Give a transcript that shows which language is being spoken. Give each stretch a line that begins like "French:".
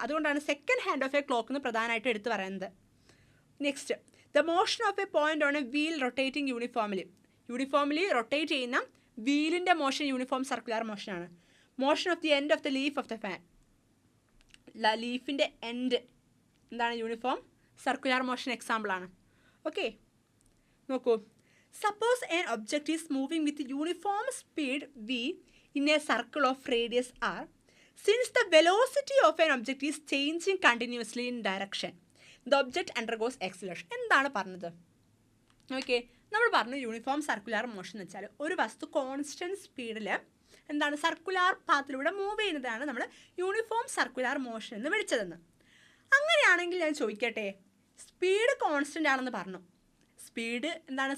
Malayalam: അതുകൊണ്ടാണ് second hand of A clock എന്ന് പ്രധാനമായിട്ട് എടുത്ത് പറയുന്നത്.
English: next, the motion of a point on a wheel rotating uniformly
Malayalam: rotate ചെയ്യുന്ന വീലിൻ്റെ motion uniform circular മോഷനാണ്. Motion of the end of the leaf of the fan, ലീഫിൻ്റെ end എന്താണ്, uniform circular motion എക്സാമ്പിളാണ്. Okay, നോക്കൂ,
English: Suppose an object is moving with uniform speed v in a circle of radius r. Since the velocity of an object is changing continuously in direction, the object undergoes acceleration.
Malayalam: എന്താണ് പറഞ്ഞത്? Okay, നമ്മൾ പറഞ്ഞു uniform circular motion എന്ന് വെച്ചാൽ ഒരു വസ്തു constant സ്പീഡിൽ എന്താണ് സർക്കുലാർ പാത്തിലൂടെ മൂവ് ചെയ്യുന്നതാണ് നമ്മൾ യൂണിഫോം സർക്കുലാർ മോഷൻ എന്ന് വിളിച്ചതെന്ന്. അങ്ങനെയാണെങ്കിൽ ഞാൻ ചോദിക്കട്ടെ, സ്പീഡ് കോൺസ്റ്റൻ്റ് ആണെന്ന് പറഞ്ഞു. സ്പീഡ് എന്താണ്?